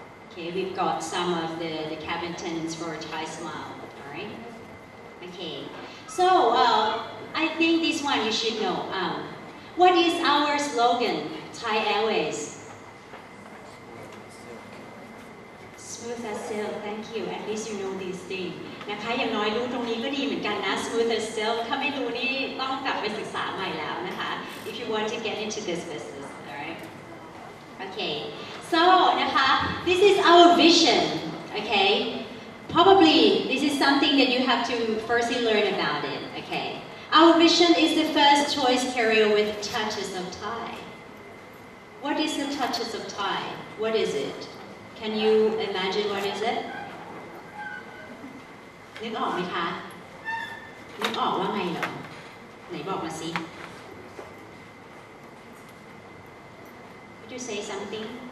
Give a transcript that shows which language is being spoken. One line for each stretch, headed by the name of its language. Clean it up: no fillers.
English: Okay, we've got some of the cabin attendants for Thai Smile, all right? Okay, so I think this one you should know. What is our slogan, Thai Airways? Smooth as silk, thank you. At least you know these things.
Thai: นะคะอย่างน้อยรู้ตรงนี้ก็ดีเหมือนกันนะ Smooth as silk ถ้าไม่รู้นี่ต้องกลับไปศึกษาใหม่แล้วนะคะ
English: If you want to get into this business, alright? Okay. So นะคะ this is our vision. Okay. Probably this is something that you have to firstly learn about it. Okay. Our vision is the first choice carrier with touches of Thai. What is the touches of Thai? What is it? Can you imagine what is it?
Thai: นึกออกไหมคะนึกออกว่าไงเหรอไหนบอกมาสิ
English: Would you say something?